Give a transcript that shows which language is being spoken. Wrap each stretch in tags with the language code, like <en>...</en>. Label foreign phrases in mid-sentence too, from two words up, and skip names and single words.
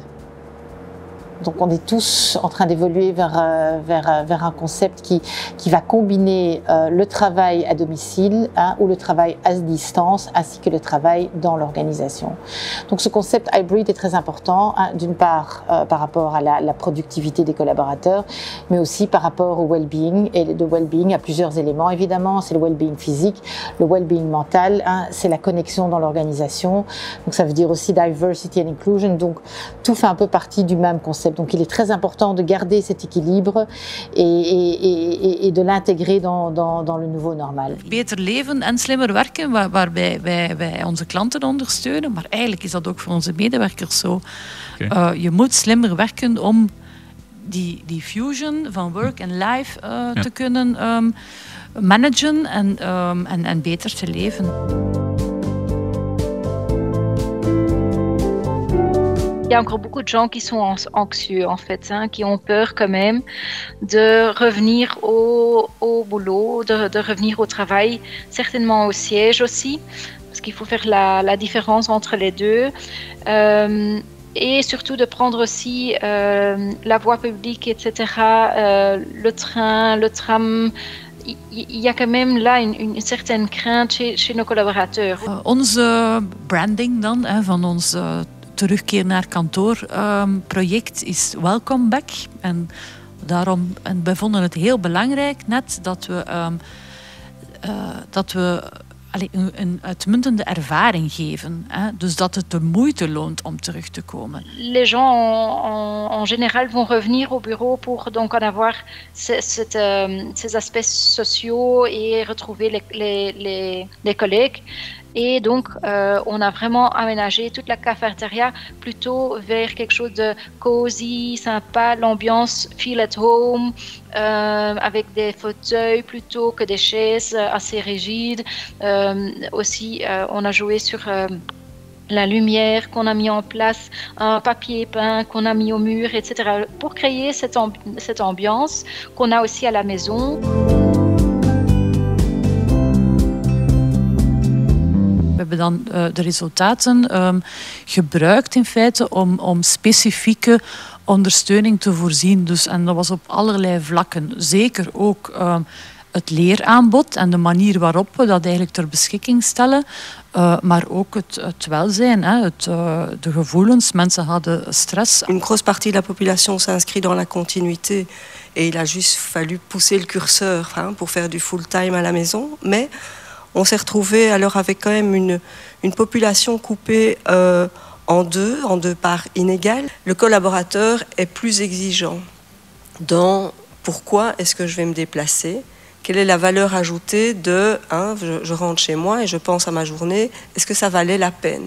<fr>Donc on est tous en train d'évoluer vers un concept qui va combiner le travail à domicile ou le travail à distance ainsi que le travail dans l'organisation. Donc ce concept hybrid est très important, d'une part par rapport à la productivité des collaborateurs, mais aussi par rapport au well-being. Et le well-being a plusieurs éléments évidemment, c'est le well-being physique, le well-being mental, c'est la connexion dans l'organisation. Donc ça veut dire aussi</fr> <en>diversity and inclusion,</en> <fr>donc tout fait un peu partie du même concept. Donc il est très important de garder cet équilibre et de l'intégrer dans le nouveau normal.</fr> <nl>Beter leven en slimmer werken, waarbij wij onze klanten ondersteunen, maar eigenlijk is dat ook voor onze medewerkers zo. Okay. Je moet slimmer werken om die fusion van work en life te kunnen managen en beter te leven.</nl> <fr>Il y a encore beaucoup de gens qui sont anxieux en fait, qui ont peur quand même de revenir au boulot, de revenir au travail, certainement au siège aussi, parce qu'il faut faire la différence entre les deux. Et surtout de prendre aussi la voie publique, etc., le train, le tram. Il y a quand même là une certaine crainte chez nos collaborateurs.</fr> <nl>Onze branding dan, van ons terugkeer naar kantoor project is Welcome Back. En daarom, wij vonden het heel belangrijk net dat we een uitmuntende ervaring geven. Dus dat het de moeite loont om terug te komen.</nl> <fr>Les gens en général vont revenir au bureau pour donc en avoir ces aspects sociaux et retrouver les collègues. Et donc, on a vraiment aménagé toute la cafétéria plutôt vers quelque chose de cosy, sympa, l'ambiance</fr> <en>feel at home,</en> <fr>avec des fauteuils plutôt que des chaises assez rigides. Aussi, on a joué sur la lumière qu'on a mis en place, un papier peint qu'on a mis au mur, etc. pour créer cette ambiance qu'on a aussi à la maison.</fr> <nl>We hebben dan de resultaten gebruikt in feite om specifieke ondersteuning te voorzien. Dus, en dat was op allerlei vlakken. Zeker ook het leeraanbod en de manier waarop we dat eigenlijk ter beschikking stellen. Maar ook het welzijn, de gevoelens. Mensen hadden stress.</nl> <fr>Une grosse partie de la population s'inscrit dans la continuité. Et il a juste fallu pousser le curseur pour faire du full-time à la maison. Mais on s'est retrouvé alors avec quand même une population coupée en deux parts inégales. Le collaborateur est plus exigeant dans pourquoi est-ce que je vais me déplacer, quelle est la valeur ajoutée de je rentre chez moi et je pense à ma journée, est-ce que ça valait la peine?</fr>